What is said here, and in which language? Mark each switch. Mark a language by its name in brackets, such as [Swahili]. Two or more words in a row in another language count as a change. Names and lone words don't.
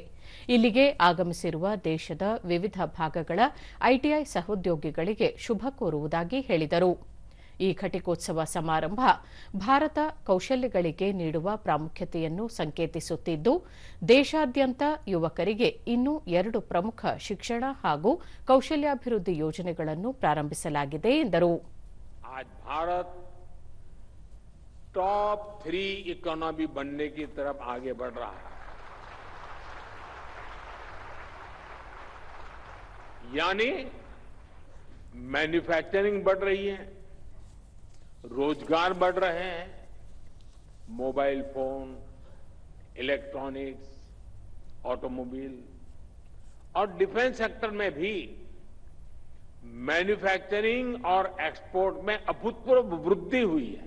[Kannada] ಇಲ್ಲಿಗೆ ಆಗಮಿಸಿರುವ ದೇಶದ ವಿವಿಧ ಭಾಗಗಳ ಐಟಿಐ ಸಹೋದ್ಯೋಗಿಗಳಿಗೆ ಶುಭ ಕೋರುವುದಾಗಿ ಹೇಳಿದರು. ಈ ಘಟಿಕೋತ್ಸವ ಸಮಾರಂಭ ಭಾರತ ಕೌಶಲ್ಯಗಳಿಗೆ ನೀಡುವ ಪ್ರಾಮುಖ್ಯತೆಯನ್ನು ಸಂಕೇತಿಸುತ್ತಿದ್ದು, ದೇಶಾದ್ಯಂತ ಯುವಕರಿಗೆ ಇನ್ನೂ 2 ಪ್ರಮುಖ ಶಿಕ್ಷಣ ಹಾಗೂ ಕೌಶಲ್ಯಾಭಿವೃದ್ಧಿ ಯೋಜನೆಗಳನ್ನು ಪ್ರಾರಂಭಿಸಲಾಗಿದೆ ಎಂದರು. [Hindi] आज भारत [English] top 3 economy [Hindi] बनने की तरफ आगे बढ़ रहा है, यानी मैन्युफैक्चरिंग बढ़ रही है, रोजगार बढ़ रहे हैं, [English] mobile phone, electronics, automobile [Hindi] और [English] defence sector [Hindi] में भी मैन्युफैक्चरिंग और एक्सपोर्ट में अभूतपूर्व वृद्धि हुई है।